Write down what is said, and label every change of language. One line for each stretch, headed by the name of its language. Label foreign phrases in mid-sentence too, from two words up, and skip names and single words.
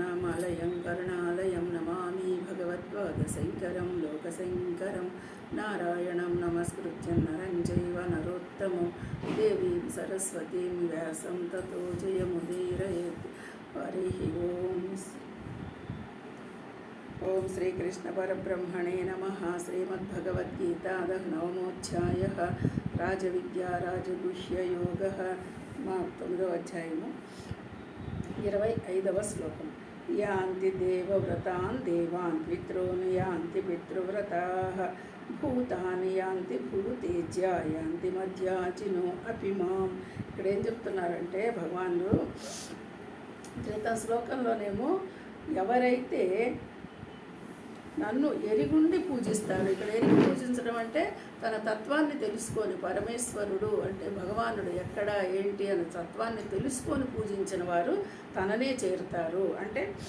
Sanskrit: करुणालयं करुणालयं नमामि भगवत्पादशङ्करं लोकशङ्करं नारायणं नमस्कृत्य नरं चैव नरोत्तमं देवीं सरस्वतीं व्यासं ततो जयमुदीरयेत्। हरिः ओम श्रीकृष्ण परब्रह्मणे नमः। श्रीमद्भगवद्गीता नवमोऽध्यायः राजविद्या राजगुह्ययोगः
Telugu: 9వ అధ్యాయము 25వ శ్లోకం।
Sanskrit: యాంతి దేవవ్రతాన్ దేవాన్ పితॄన్ యాంతి పితృవ్రతాః భూతాని యాంతి భూతేజ్య యాంతి మధ్యాజినో అపి మాం।
Telugu: ఇక్కడ ఏం చెప్తున్నారంటే భగవానుడు క్రితం శ్లోకంలోనేమో ఎవరైతే నన్ను ఎరిగుండి పూజిస్తారు, ఇక్కడ ఎరిగి పూజించడం అంటే తన తత్వాన్ని తెలుసుకొని, పరమేశ్వరుడు అంటే భగవానుడు ఎక్కడ ఏంటి అనే తత్వాన్ని తెలుసుకొని పూజించిన వారు తననే చేరుతారు, అంటే